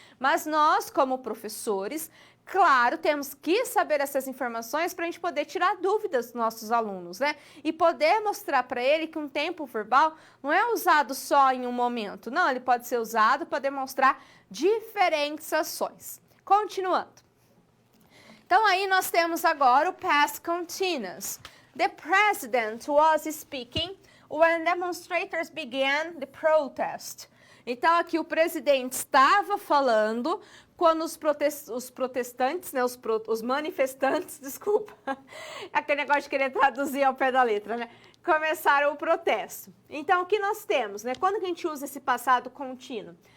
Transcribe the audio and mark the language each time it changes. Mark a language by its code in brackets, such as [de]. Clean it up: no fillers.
[pt] Mas nós, como professores, claro, temos que saber essas informações para a gente poder tirar dúvidas dos nossos alunos, né? E poder mostrar para ele que um tempo verbal não é usado só em um momento, não, ele pode ser usado para demonstrar diferentes ações. Continuando. Então, aí nós temos agora o past continuous. [en] The president was speaking when demonstrators began the protest. [pt] Então, aqui o presidente estava falando quando os protestantes, né, os manifestantes, desculpa, aquele negócio de querer traduzir ao pé da letra, né, começaram o protesto. Então, o que nós temos, né, quando que a gente usa esse passado contínuo?